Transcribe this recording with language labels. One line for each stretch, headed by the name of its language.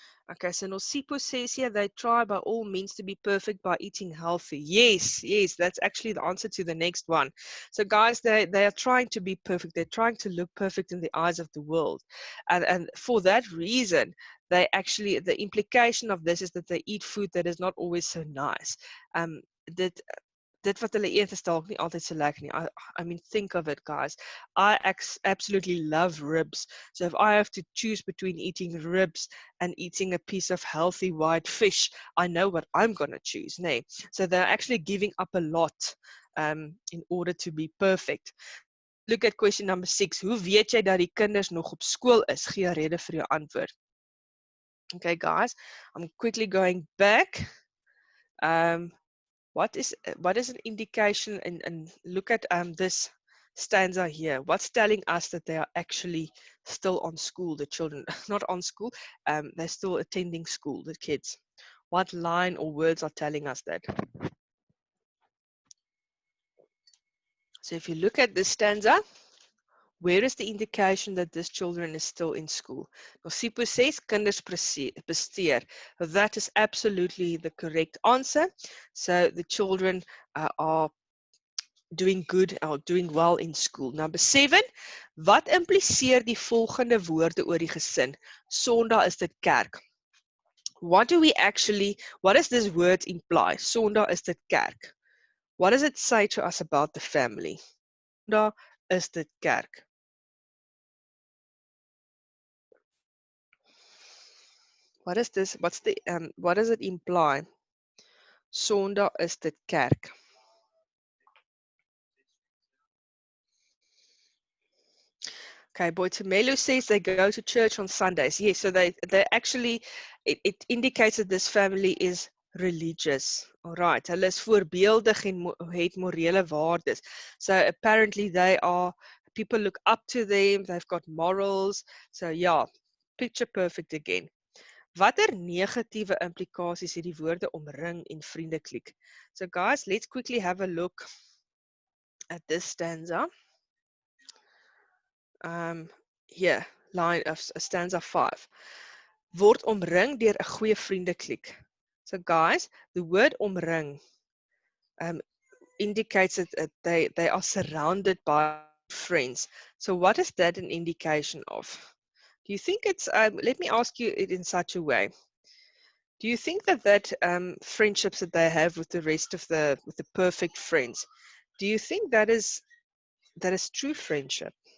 English: Okay, so Nosipo says here they try by all means to be perfect by eating healthy. Yes, yes, that's actually the answer to the next one. So guys, they are trying to be perfect. They're trying to look perfect in the eyes of the world. And for that reason, they actually, the implication of this is that they eat food that is not always so nice.
Afrikaans: That dit wat hulle eet is dalk nie altyd so lekker nie.
English: I mean, think of it, guys. I absolutely love ribs. So if I have to choose between eating ribs and eating a piece of healthy white fish, I know what I'm going to choose.
Afrikaans: Nee.
English: So they're actually giving up a lot in order to be perfect. Look at question number 6.
Afrikaans: Hoe weet jy dat die kinders nog op skool is? Gee 'n rede vir jou antwoord.
English: Okay, guys, I'm quickly going back. What is an indication, and look at this stanza here. What's telling us that they are actually still on school, the children? Not on school, they're still attending school, the kids. What line or words are telling us that? So if you look at this stanza, where is the indication that this children is still in school? Nosipo says
Afrikaans: kinders presteer.
English: That is absolutely the correct answer. So the children are doing good or doing well in school.
Afrikaans: Number 7, wat impliseer die volgende woorde oor die gesin? Sondag is dit kerk.
English: What does this word imply?
Afrikaans: Sondag is dit kerk.
English: What does it say to us about the family?
Afrikaans: Sondag is dit kerk.
English: What is this? What does it imply?
Afrikaans: Sondag is dit kerk.
English: Okay, Boitemelo says they go to church on Sundays. Yes, so they actually, it indicates that this family is religious. All right,
Afrikaans: hulle is voorbeeldig en het morele waardes.
English: So apparently people look up to them, they've got morals. So yeah, picture perfect again.
Afrikaans: Watter negatiewe implikasies het die woorde omring en vriendekliek?
English: So guys, let's quickly have a look at this stanza. Here, line of stanza 5.
Afrikaans: Word omring deur 'n goeie vriendekliek.
English: So guys, the word omring indicates that they are surrounded by friends. So what is that an indication of? Do you think it's, let me ask you it in such a way. Do you think that friendships that they have with the rest of with the perfect friends, do you think that is true friendship?